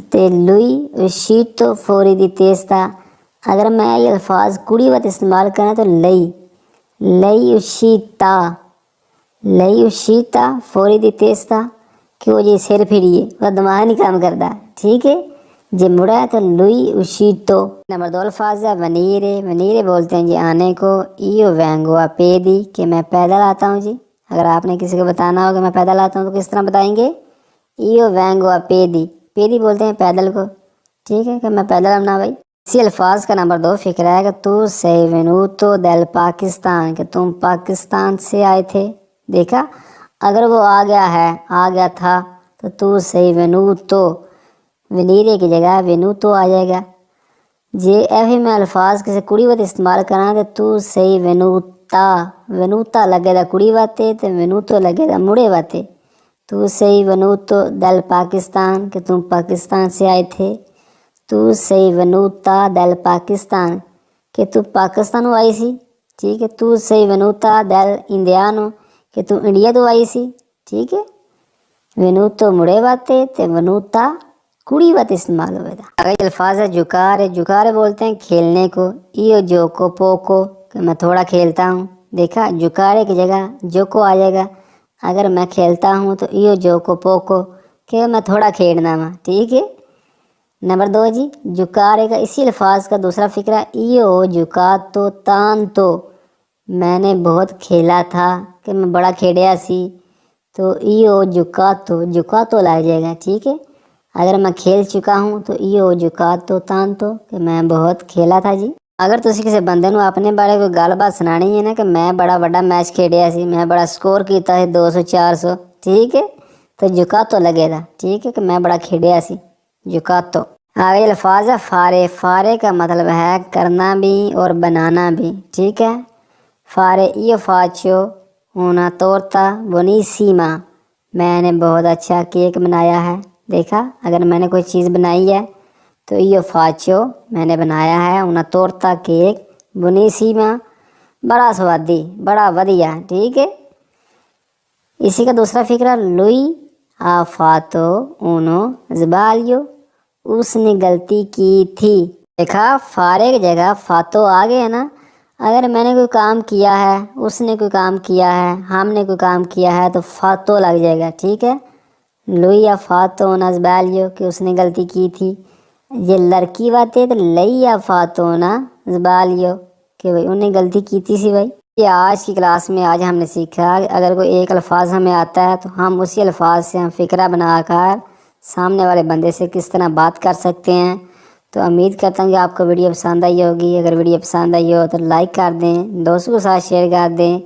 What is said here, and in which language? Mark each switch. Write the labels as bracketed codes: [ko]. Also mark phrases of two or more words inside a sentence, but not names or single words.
[ur] تے [it] lui è uscito fuori di testa, [ur] اگر میں یہ الفاظ کڑی وقت استعمال کرنا تو [it] lei è uscita fuori di testa [ur] کہ وہ جی سر پھریے، وہ دماغ نہیں کام کرتا، ٹھیک ہے۔ [pa] جی مڑا ہے تو [it] lui uscito. [ur] نمبر 2 الفاظ ہے ونیرے، ونیرے بولتے ہیں جی آنے کو۔ [it] io vengo a piedi [ur] کہ میں پیدل آتا ہوں جی۔ اگر آپ نے کسی کو بتانا ہو کہ میں پیدل آتا ہوں تو کس طرح بتائیں گے؟ [it] io vengo a piedi، [ur] پیدی بولتے ہیں پیدل کو، ٹھیک ہے، کہ میں پیدل آنا بھائی۔ اسی الفاظ کا نمبر 2 فقرہ ہے کہ [it] tu sei venuto del [ur] پاکستان، کہ تم پاکستان سے آئے تھے۔ دیکھا، اگر وہ آ گیا ہے، آ گیا تھا، [it] tu sei venuto, [ur] ونیرے کی جگہ وینوتو آ جائے گا جی۔ ایویں میں الفاظ کسی کڑی وقت استعمال کرنا [it] tu sei venuta, [pa] وینوتا لگے دا کڑی واتے تو وینوتو لگے دا مڑے واتے۔ [it] tu sei venuto del [ur] پاکستان کہ تم پاکستان سے آئے تھے۔ [it] tu sei venuta del [ur] پاکستان کہ تو پاکستان آئی سی، ٹھیک ہے۔ [it] tu sei venuta del indiano [ur] کہ تو انڈیا تو آئی سی، ٹھیک ہے۔ [pa] وینوتو مڑے واتے تے ونوتا کڑی وقت استعمال ہوئے دا۔ [ur] اگر الفاظ ہے جکارے، جکارے بولتے ہیں کھیلنے کو۔ [it] io gioco poco [ur] کہ میں تھوڑا کھیلتا ہوں۔ دیکھا، جکارے کی جگہ جوکو آ جائے گا۔ اگر میں کھیلتا ہوں تو [it] io gioco poco [ur] کہ میں تھوڑا کھیلنا ہوں، ٹھیک ہے۔ نمبر 2 جی جکارے کا اسی الفاظ کا دوسرا فقرہ [it] io giocato tanto، [ur] میں نے بہت کھیلا تھا کہ میں بڑا کھیڑیا سی، تو [it] io giocato، [ur] giocato لگ جائے گا، ٹھیک ہے۔ اگر میں کھیل چکا ہوں تو [it] io giocato tanto [ur] کہ میں بہت کھیلا تھا جی۔ [pa] اگر تسی کسی بندے نو اپنے بارے کوئی گل بات سنانی ہے نا کہ میں بڑا بڑا میچ کھیڑیا سی، میں بڑا سکور کیتا ہے 200 400، ٹھیک ہے، تو giocato لگے دا، ٹھیک ہے، کہ میں بڑا کھیڑیا سی، giocato۔ [ur] آگے الفاظ ہے فارے، فارے کا مطلب ہے کرنا بھی اور بنانا بھی، ٹھیک ہے۔ [it] فارے io faccio una torta buonissima، [ur] میں نے بہت اچھا کیک بنایا ہے۔ دیکھا، اگر میں نے کوئی چیز بنائی ہے تو io faccio، میں نے بنایا ہے، [it] una torta [ur] کیک، buonissima بڑا سوادی، بڑا ودیا، ٹھیک ہے۔ اسی کا دوسرا فقرہ [it] lui ha fatto uno sbaglio، [ur] اس نے غلطی کی تھی۔ دیکھا، فارے کی جگہ فاتو آ گئے نا، اگر میں نے کوئی کام کیا ہے، اس نے کوئی کام کیا ہے، ہم نے کوئی کام کیا ہے تو فاتو لگ جائے گا، ٹھیک ہے۔ [it] lui ha fatto uno sbaglio [ur] کہ اس نے غلطی کی تھی۔ یہ لڑکی بات ہے تو [it] lei ha fatto uno sbaglio [ur] کہ بھائی انہیں غلطی کی تھی سی بھائی۔ یہ آج کی کلاس میں آج ہم نے سیکھا اگر کوئی ایک الفاظ ہمیں آتا ہے تو ہم اسی الفاظ سے ہم فقرہ بنا کر سامنے والے بندے سے کس طرح بات کر سکتے ہیں۔ تو امید کرتا ہوں کہ آپ کو ویڈیو پسند آئی ہوگی۔ اگر ویڈیو پسند آئی ہو تو لائک کر دیں، دوستوں کے ساتھ شیئر کر دیں۔